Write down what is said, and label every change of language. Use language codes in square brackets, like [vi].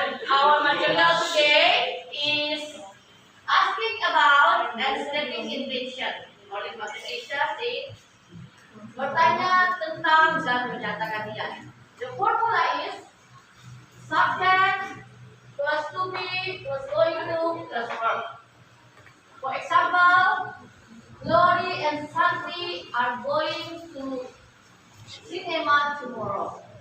[en] Our material today is asking about and stating intention. [id] Oleh bahasa Indonesia sih bertanya tentang dan menyatakan niat. [en] The formula is subject plus to be plus going to plus verb. For example, Glory and Santi are going to cinema tomorrow.